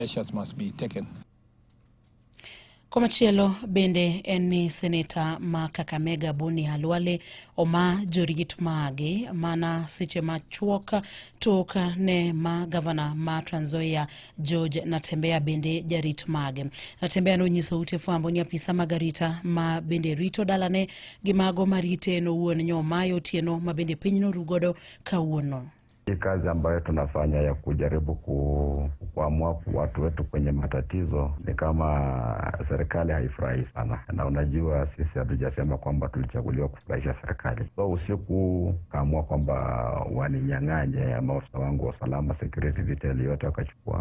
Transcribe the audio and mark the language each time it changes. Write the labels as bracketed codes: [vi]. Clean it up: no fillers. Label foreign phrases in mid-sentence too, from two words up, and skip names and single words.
[en] Measures must be taken. [luo] Komachielo bende en Seneta ma Kakamega Boni Halwale oma jorit mage mana seche machuok tok ne ma Gavana ma Trans Nzoia George Natembeya bende jarit mage. Natembeya no nyiso ute fwambo ni apisa magarita ma bende rito dalane gi mago marite no wuon nyomayo tieno ma bende pinyno rugodo kawuono. [sw] Kazi ambayo tunafanya ya kujaribu kuamua watu wetu kwenye matatizo ni kama serikali haifurahi sana. Na unajua sisi hatujasema kwamba tulichaguliwa kufurahisha serikali. So usiku kaamua kwamba waninyang'anye maafisa wangu wa usalama, [en] security detail [sw] yote wakachukua.